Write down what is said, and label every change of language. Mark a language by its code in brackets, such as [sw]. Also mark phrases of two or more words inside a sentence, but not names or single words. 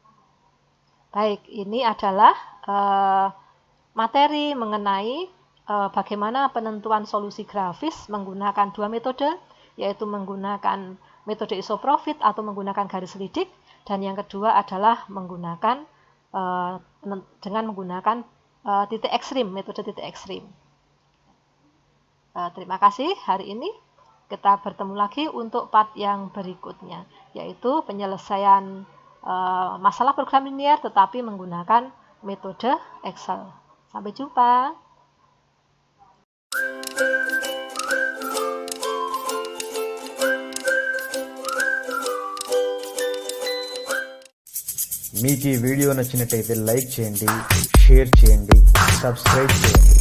[id] Baik, ini adalah materi mengenai bagaimana penentuan solusi grafis menggunakan dua metode, yaitu menggunakan metode isoprofit atau menggunakan garis lidik, dan yang kedua adalah menggunakan dengan menggunakan titik ekstrim, metode titik ekstrim. Terima kasih, hari ini kita bertemu lagi untuk part yang berikutnya, yaitu penyelesaian masalah program linier tetapi menggunakan metode Excel. Sampai jumpa. [te] మీకు ఈ వీడియో నచ్చినట్టయితే లైక్ చేయండి, షేర్ చేయండి, సబ్స్క్రైబ్ చేయండి.